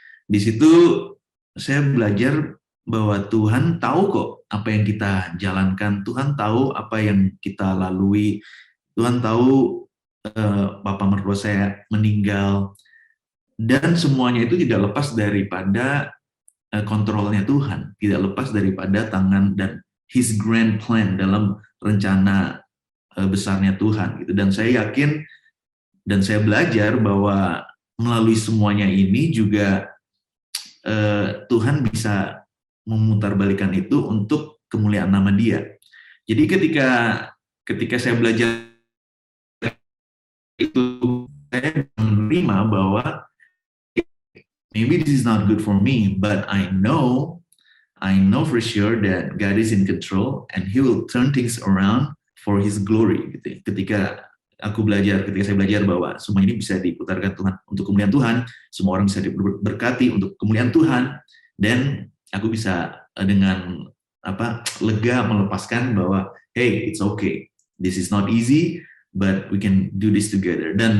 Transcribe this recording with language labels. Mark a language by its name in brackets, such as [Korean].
[Indonesian] Di situ saya belajar bahwa Tuhan tahu kok apa yang kita jalankan, Tuhan tahu apa yang kita lalui, Tuhan tahu papa mertua saya meninggal, dan semuanya itu tidak lepas daripada kontrolnya Tuhan, tidak lepas daripada tangan dan [English] His grand plan [Indonesian] dalam rencana besarnya Tuhan gitu. Dan saya yakin dan saya belajar bahwa melalui semuanya ini juga Tuhan bisa memutarbalikkan itu untuk kemuliaan nama Dia. Jadi ketika saya belajar itu, saya menerima bahwa [English] maybe this is not good for me, but I know for sure that God is in control and He will turn things around for His glory. [Indonesian] Gitu. Ketika saya belajar bahwa semua ini bisa diputarkan Tuhan untuk kemuliaan Tuhan, semua orang bisa diberkati untuk kemuliaan Tuhan, dan aku bisa dengan lega melepaskan bahwa [English] hey, it's okay, this is not easy, but we can do this together.